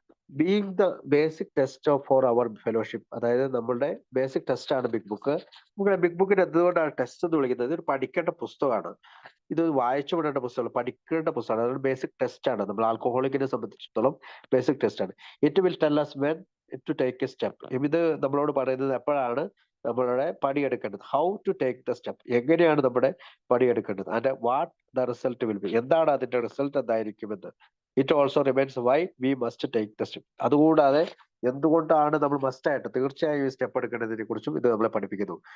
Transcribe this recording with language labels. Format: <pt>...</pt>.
<en>Being the basic test for our fellowship.</en> <ml>അതായത് നമ്മളുടെ basic test ആണ് ബിഗ് ബുക്ക്. നമ്മുടെ ബിഗ് ബുക്കിന് എന്തുകൊണ്ടാണ് ടെസ്റ്റ് എന്ന് വിളിക്കുന്നത്? ഇത് ഒരു പഠിക്കേണ്ട പുസ്തകമാണ്. ഇത് വായിച്ചു വിടേണ്ട പുസ്തകമാണ്, പഠിക്കേണ്ട പുസ്തകമാണ്. അതൊരു ബേസിക് ടെസ്റ്റ് ആണ്. നമ്മൾ ആൽക്കഹോളിക്കിനെ സംബന്ധിച്ചിടത്തോളം ബേസിക് ടെസ്റ്റ് ആണ്. It will tell</ml> <en>us when to take a step.</en> <ml>ഇത് നമ്മളോട് പറയുന്നത് എപ്പോഴാണ് നമ്മളുടെ പടിയെടുക്കേണ്ടത്.</ml> <en>how to take the step,</en> <ml>എങ്ങനെയാണ് നമ്മുടെ പടിയെടുക്കേണ്ടത്.</ml> <en>and what the result will be,</en> <ml>എന്താണ് അതിന്റെ റിസൾട്ട് എന്തായിരിക്കുമെന്ന്.</ml> <en>It also remains why we must take the step.</en> <ml>അതുകൂടാതെ എന്തുകൊണ്ടാണ് നമ്മൾ മസ്റ്റ് ആയിട്ട് തീർച്ചയായും ഈ സ്റ്റെപ്പ് എടുക്കേണ്ടതിനെ കുറിച്ചും ഇത് നമ്മളെ പഠിപ്പിക്കുന്നു.</ml>